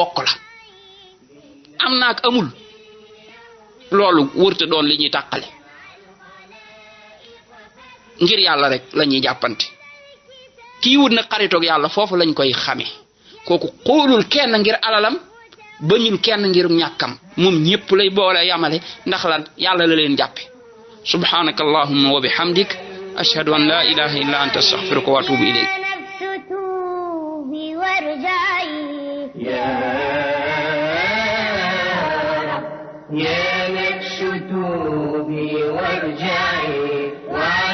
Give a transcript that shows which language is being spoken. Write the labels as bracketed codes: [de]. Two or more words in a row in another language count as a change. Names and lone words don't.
[wo] am na ak amul loolu wërta doon li ñuy tàqale ngir yàlla rek la ñuy jàppante kii wut na xaritoog yàlla foofu lañ koy xame kooku xoolul kenn ngir alalam bañul kenn ngir ñàkkam moom ñépp lay boole yamale ndax lan yàlla la leen jàppe [ar] سبحانك اللهم وبحمدك أشهد أن لا إله إلا أنت أستغفرك وأتوب إليك يا نفس توبي وارجعي وعن